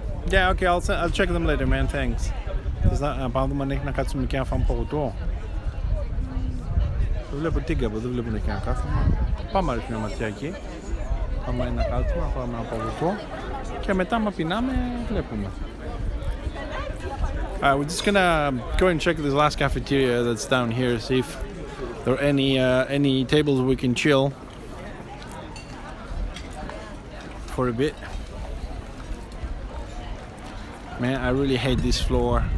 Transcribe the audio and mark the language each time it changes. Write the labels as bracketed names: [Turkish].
[English] Yeah, okay, I'll check them later, man, thanks. [Greek] Θες να πάμε δούμε αν έχει να κάτσουμε και να φάμε παγωτό? Δεν βλέπω τίγκα από εδώ, δεν βλέπουν και να κάθομαι. Πάμε να ρίχνουμε μια ματιά εκεί. Πάμε να κάτσουμε, να φάμε ένα παγωτό. Και μετά, άμα πεινάμε, βλέπουμε. [English] We're just gonna go and check this last cafeteria that's down here, see if there are any tables we can chill for a bit. Man, I really hate this floor.